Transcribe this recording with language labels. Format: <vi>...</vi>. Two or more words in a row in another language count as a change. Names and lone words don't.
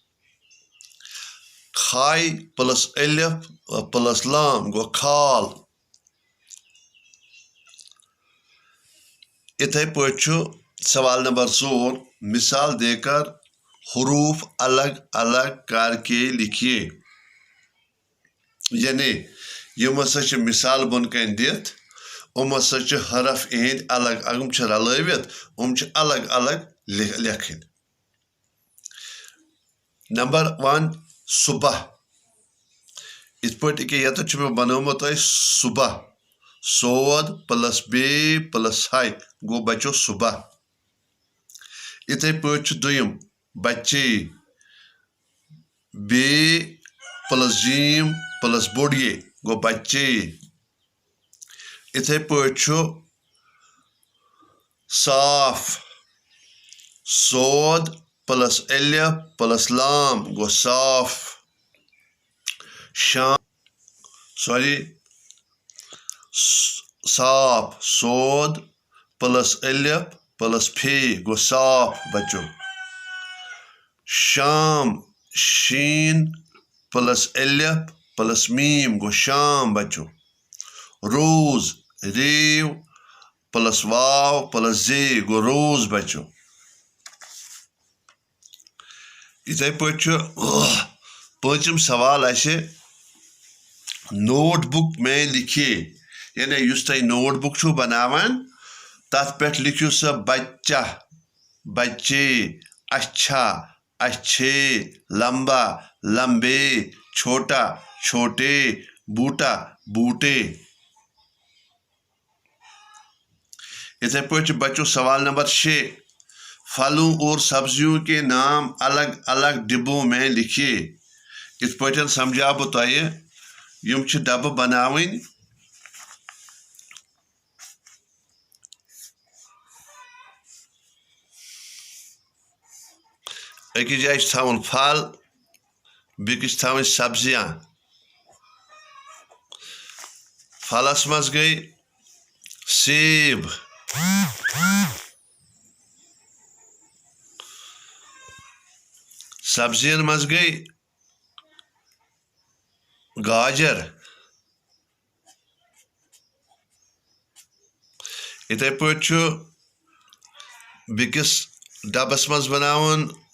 <ks>खाई प्लस अलिफ प्लस लाम गो खाल। इथे पे</ks> <hi>सवाल नंबर 4, मिसाल देकर हरूफ अलग अलग करके लिखिए।</hi> <ks>यानी यम हसा मिसाल बन कन दिथ, हरफ इहंद अलग रलवित, अलग अलग लिखन। नंबर 1 सुबह। इत पे ये मे बनोमुत सुबह, सोद प्लस बे प्लस हाय गो बचो सुबह। इथे पे दुयम बच्चे, बे प्लस जीम प्लस बोड़ ये गो बच्चे। इथे पे साफ, सोद प्लस अलिफ प्लस लाम गो साफ। शाम साफ, सोद प्लस अलिफ प्लस फे गो साफ बच्चों। शाम, शीन प्लस अलिफ प्लस मीम गो शाम बच्चों। रोज, रेव प्लस वाव प्लस जे गो रोज बच्चों। इथे पांचम</ks> <hi>सवाल ऐसे नोटबुक में लिखिए</hi> <ks>यानी युस तुम नोटबुक छु बनावान तथ पे लिखियो स</ks> <hi>बच्चा बच्चे अच्छा अच्छे लंबा लंबे छोटा छोटे बूटा बूटे। इथे बच्चों सवाल नंबर 6 फलों और सब्जियों के नाम अलग अलग डिब्बों में लिखिए।</hi> <ks>इस पे समझा बह तुम डब्बे बनावन अकिस जाए थवन फल बेकिस थवन सब्जियां। फलस मज गई सेब सब्जियन मज गई गाजर इथे बिकिस डबस मज बनावन</ks>